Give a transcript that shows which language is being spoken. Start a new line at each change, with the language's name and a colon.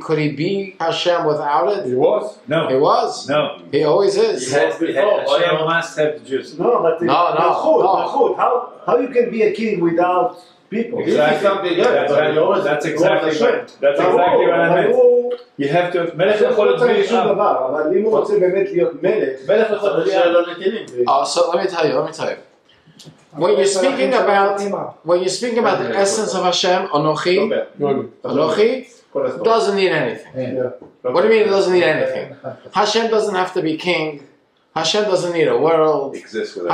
English: Could he be Hashem without it? He was. No. He was. No. He always is. Hashem must have the Jews. No, but No. How you can be a king without people? Exactly. That's exactly what I meant. You have to...
Hebrew: מלך יכול להיות בלי שום דבר, אבל אם הוא רוצה באמת להיות מלך, מלך יכול להיות בלי
English: So let me tell you. When you're speaking about the essence of Hashem, Anochi doesn't need anything. What do you mean it doesn't need anything? Hashem doesn't have to be king. Hashem doesn't need a world. Exists without.